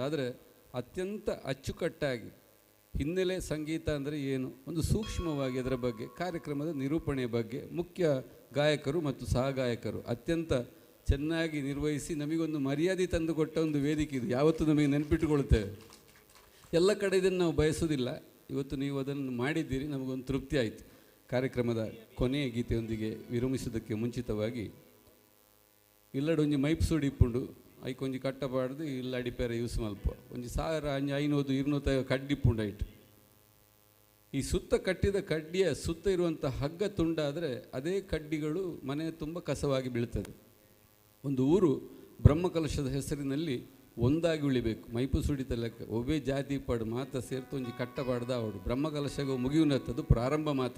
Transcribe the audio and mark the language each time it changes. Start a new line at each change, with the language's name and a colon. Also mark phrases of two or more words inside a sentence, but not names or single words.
Kannada: ಆದರೆ ಅತ್ಯಂತ ಅಚ್ಚುಕಟ್ಟಾಗಿ ಹಿನ್ನೆಲೆ ಸಂಗೀತ ಅಂದರೆ ಏನು, ಒಂದು ಸೂಕ್ಷ್ಮವಾಗಿ ಅದರ ಬಗ್ಗೆ, ಕಾರ್ಯಕ್ರಮದ ನಿರೂಪಣೆಯ ಬಗ್ಗೆ, ಮುಖ್ಯ ಗಾಯಕರು ಮತ್ತು ಸಹಗಾಯಕರು ಅತ್ಯಂತ ಚೆನ್ನಾಗಿ ನಿರ್ವಹಿಸಿ ನಮಗೊಂದು ಮರ್ಯಾದೆ ತಂದುಕೊಟ್ಟ ಒಂದು ವೇದಿಕೆ ಇದು. ಯಾವತ್ತೂ ನಮಗೆ ನೆನಪಿಟ್ಟುಕೊಳ್ತೇವೆ. ಎಲ್ಲ ಕಡೆ ಇದನ್ನು ನಾವು ಬಯಸೋದಿಲ್ಲ. ಇವತ್ತು ನೀವು ಅದನ್ನು ಮಾಡಿದ್ದೀರಿ, ನಮಗೊಂದು ತೃಪ್ತಿ ಆಯಿತು. ಕಾರ್ಯಕ್ರಮದ ಕೊನೆಯ ಗೀತೆಯೊಂದಿಗೆ ವಿರಮಿಸೋದಕ್ಕೆ ಮುಂಚಿತವಾಗಿ
Tulu: ಇಲ್ಲಡೊಂಜಿ ಮೈಪ್ಸೂಡಿ ಇಪ್ಪುಂಡು ಐಕೊಂಜಿ ಕಟ್ಟಬಾರ್ದು ಇಲ್ಲ ಅಡಿಪೇರ ಯೂಸ್ ಮಲ್ಪ ಒಂಜಿ 1500-200 ಕಡ್ಡಿಪ್ಪುಂಡು ಐಟ್.
Kannada: ಈ ಸುತ್ತ ಕಟ್ಟಿದ ಕಡ್ಡಿಯ ಸುತ್ತ ಇರುವಂಥ ಹಗ್ಗ ತುಂಡಾದರೆ ಅದೇ ಕಡ್ಡಿಗಳು ಮನೆ ತುಂಬ ಕಸವಾಗಿ ಬೀಳ್ತದೆ. ಒಂದು ಊರು ಬ್ರಹ್ಮಕಲಶದ ಹೆಸರಿನಲ್ಲಿ ಒಂದಾಗಿ ಉಳಿಬೇಕು.
Tulu: ಮೈಪು ಸುಡಿತ ಲೆಕ್ಕ ಒಬ್ಬೇ ಜಾತಿ ಪಡು ಮಾತ್ರ ಸೇರ್ತು ಒಂಜಿ ಕಟ್ಟಬಾರ್ದು ಅವಡು ಬ್ರಹ್ಮಕಲಶಗ ಮುಗಿಯುನತ್ತದು ಪ್ರಾರಂಭ ಮಾತ್ರ.